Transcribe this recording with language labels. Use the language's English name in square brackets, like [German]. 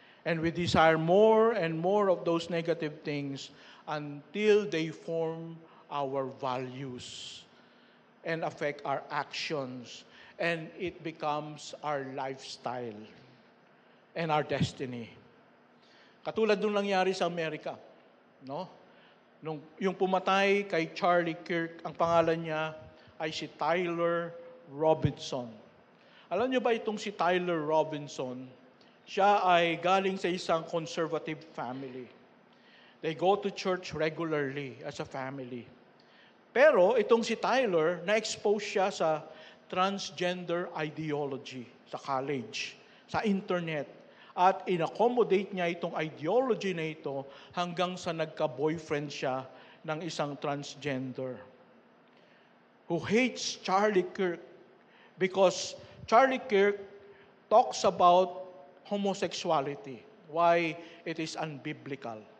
[English] And we desire more and more of those negative things until they form our values and affect our actions. And it becomes our lifestyle and our destiny. [Filipino] Katulad nung nangyari sa Amerika, no? Yung pumatay kay Charlie Kirk, ang pangalan niya ay si Tyler Robinson. Alam niyo ba itong si Tyler Robinson, siya ay galing sa isang conservative family. [English] They go to church regularly as a family. [Filipino] Pero itong si Tyler, na-expose siya sa transgender ideology sa college, sa internet. At in-accommodate niya itong ideology na ito hanggang sa nagka-boyfriend siya ng isang [English] transgender who hates Charlie Kirk because Charlie Kirk talks about homosexuality, why it is unbiblical.